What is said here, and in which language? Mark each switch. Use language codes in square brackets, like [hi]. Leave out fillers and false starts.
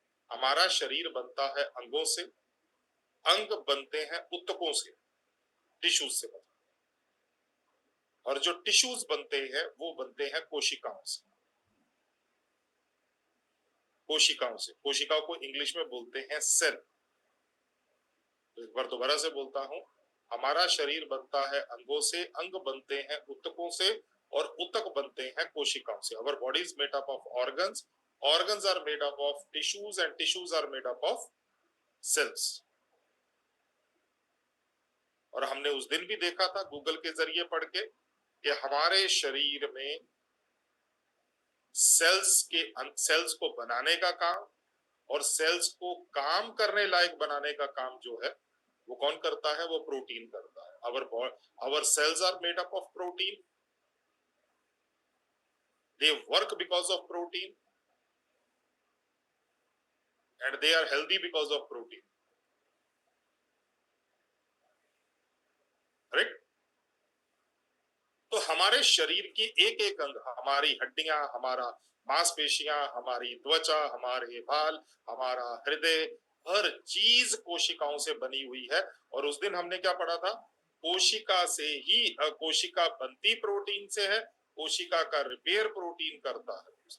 [hi] हमारा शरीर बनता है अंगों से, अंग बनते हैं ऊतकों से, टिश्यूज से बनते, और जो टिश्यूज बनते हैं वो बनते हैं कोशिकाओं से। कोशिकाओं से, कोशिकाओं को इंग्लिश में बोलते हैं सेल। तो एक बार दोबारा से बोलता हूं, हमारा शरीर बनता है अंगों से, अंग बनते हैं ऊतकों से, और ऊतक बनते हैं कोशिकाओं से। [en] Our body is made up of organs, organs are made up of tissues and tissues are made up of cells। [hi] और हमने उस दिन भी देखा था गूगल के जरिए पढ़ के कि हमारे शरीर में सेल्स को बनाने का काम और सेल्स को काम करने लायक बनाने का काम जो है वो कौन करता है? वो प्रोटीन करता है। [en] our cells are made up of protein, they work because of protein and they are healthy because of protein, right. [hi] तो हमारे शरीर की एक एक अंग, हमारी हड्डियां, हमारा मांसपेशियां, हमारी त्वचा, हमारे बाल, हमारा हृदय, हर चीज कोशिकाओं से बनी हुई है। और उस दिन हमने क्या पढ़ा था? कोशिका से ही कोशिका बनती प्रोटीन से है, कोशिका का रिपेयर प्रोटीन करता है।